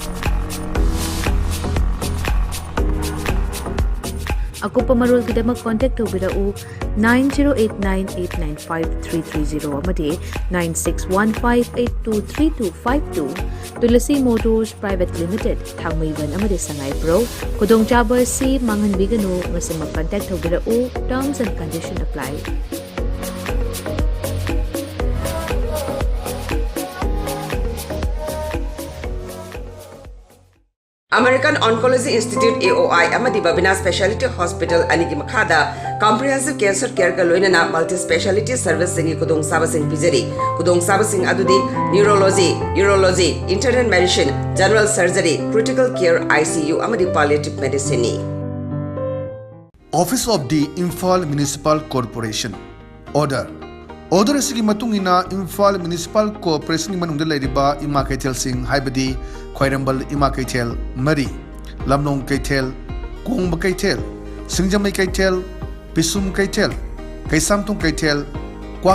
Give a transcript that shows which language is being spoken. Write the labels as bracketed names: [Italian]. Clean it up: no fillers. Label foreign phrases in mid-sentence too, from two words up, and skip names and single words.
[Manipuri] Akupa marul kidamak contact tawbirau 9089895330 amadi 9615823252 Tulasi Motors Private Limited Thangmaiban amadi Sangai Pro Kudong chaba si manghanbiganu ngasi mag-contact tawbirau. [English] Terms and conditions apply. [Manipuri] American Oncology Institute AOI amadi Babina Specialty Hospital anigi makhada [English] comprehensive cancer care [Manipuri] ga loinana [English] multi specialty service [Manipuri] singi kudong sabasing pijari kudong sabasing adudi [English] neurology, urology, internal medicine, general surgery, critical care ICU [Manipuri] amadi [English] palliative medicine. Office of the Imphal Municipal Corporation Order [Manipuri] asigi matungina Imphal Municipal Corporation manungda leiriba ima kaithel sing haibadi Khoirambal ima kaithel Mari Lamnong kaithel Kongba kaithel Singjamai kaithel Pisum kaithel Kaisamtung kaithel Kwa